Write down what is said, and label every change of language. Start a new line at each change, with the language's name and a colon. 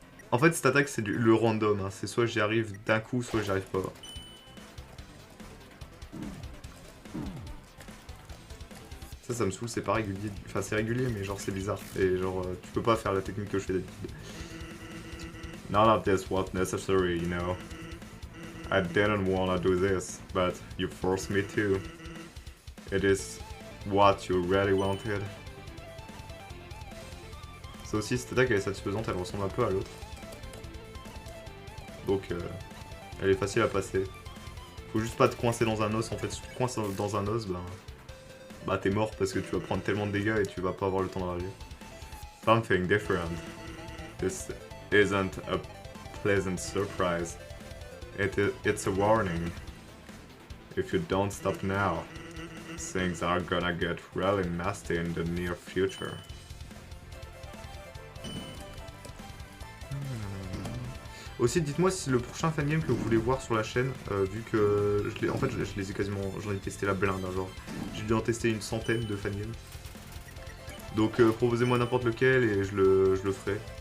French: En fait, cette attaque, c'est le random. Hein. C'est soit j'y arrive d'un coup, soit j'y arrive pas. Ça me saoule, c'est pas régulier. Enfin, c'est régulier, mais genre, c'est bizarre. Et genre, tu peux pas faire la technique que je fais d'habitude.
English: None of this was necessary, you know. I didn't wanna do this, but you forced me to. It is what you really wanted.
French: Ça aussi, cette attaque, elle est satisfaisante, elle ressemble un peu à l'autre. Donc, elle est facile à passer. Faut juste pas te coincer dans un os, en fait. Si tu te coinces dans un os, bah t'es mort parce que tu vas prendre tellement de dégâts et tu vas pas avoir le temps de réagir.
English: Something different. This isn't a pleasant surprise. It's a warning. If you don't stop now, things are gonna get really nasty in the near future.
French: Aussi, dites-moi si le prochain fangame que vous voulez voir sur la chaîne, vu que en fait, je les ai quasiment, j'en ai testé la blinde, hein, genre, j'ai dû en tester une centaine de fangames. Donc, proposez-moi n'importe lequel et je le ferai.